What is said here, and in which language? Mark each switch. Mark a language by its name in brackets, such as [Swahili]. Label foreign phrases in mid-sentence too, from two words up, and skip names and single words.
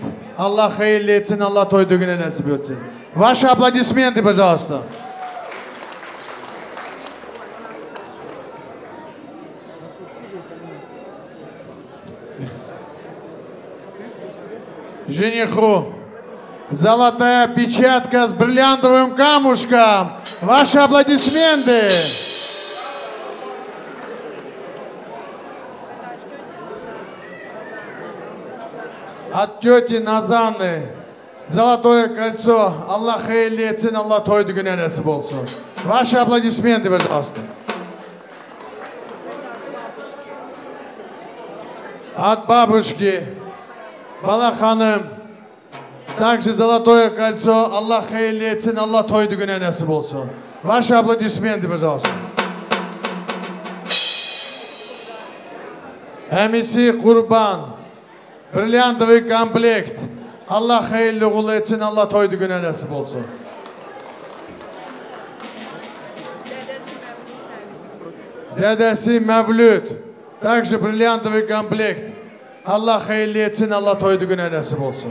[Turkish] Аллах hayırlı etsin, Allah toyduğu güne nasip etsin. [Russian] Ваши аплодисменты, пожалуйста. Жениху золотая печатка с бриллиантовым камушком. Ваши аплодисменты. От тети Назаны золотое кольцо. [Turkish] Allah hayırlı etsin, Allah toyduğu güne nasip olsun. [Russian] Ваши аплодисменты, пожалуйста. От бабушки Бала ханым также золотое кольцо. [Turkish] Allah hayırlı etsin, Allah toyduğu güne nasip olsun. [Russian] Ваши аплодисменты, пожалуйста. [Turkish] Эмиси Курбан. [Russian] Бриллиантовый комплект. [Turkish] Allah hayırlı uğurlu etsin, Allah toyduğu güne nasip olsun. Dedesi Mevlüt. [Russian] Также бриллиантовый комплект. [Turkish] Allah hayırlı etsin, Allah toyduğu güne nasip olsun.